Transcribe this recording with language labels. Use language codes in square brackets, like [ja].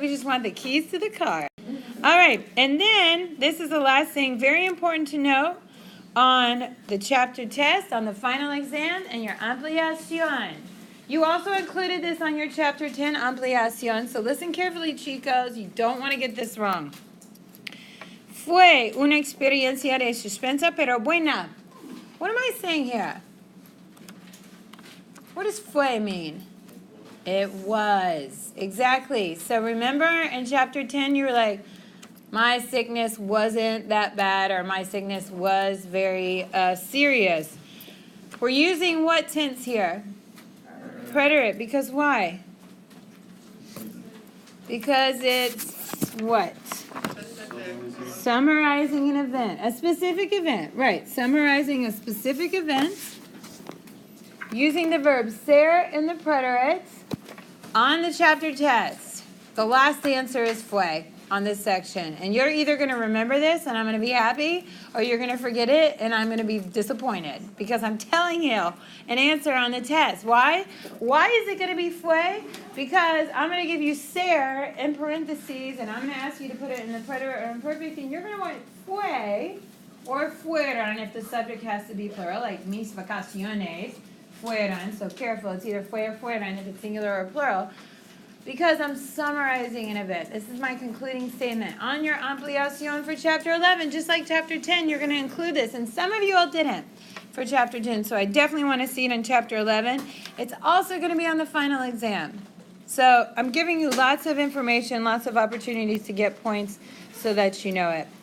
[en] We just want the keys to the car. All right. And then, this is the last thing, very important to note on the chapter test, on the final exam, and your ampliación. You also included this on your chapter 10 ampliación. So listen carefully, chicos. You don't want to get this wrong. [es] Fue una experiencia de suspensa, pero buena. [en] What am I saying here? What does fue mean? It was. Exactly. So remember in chapter 10, you were like, my sickness wasn't that bad, or my sickness was very serious. We're using what tense here? Preterite. Because why? Because it's what? Summarizing an event, a specific event, right? Summarizing a specific event using the verb ser in the preterite on the chapter test. The last answer is fue on this section. And you're either going to remember this and I'm going to be happy, or you're going to forget it and I'm going to be disappointed because I'm telling you an answer on the test. Why? Why is it going to be fue? Because I'm going to give you ser in parentheses and I'm going to ask you to put it in the preterite or imperfect, and you're going to want fue or fueron if the subject has to be plural, like [es] mis vacaciones, fueron. [en] So careful, it's either fue or fueron if it's singular or plural. Because I'm summarizing an event. This is my concluding statement. On your ampliación for chapter 11, just like chapter 10, you're going to include this. And some of you all didn't for chapter 10, so I definitely want to see it in chapter 11. It's also going to be on the final exam. So I'm giving you lots of information, lots of opportunities to get points so that you know it.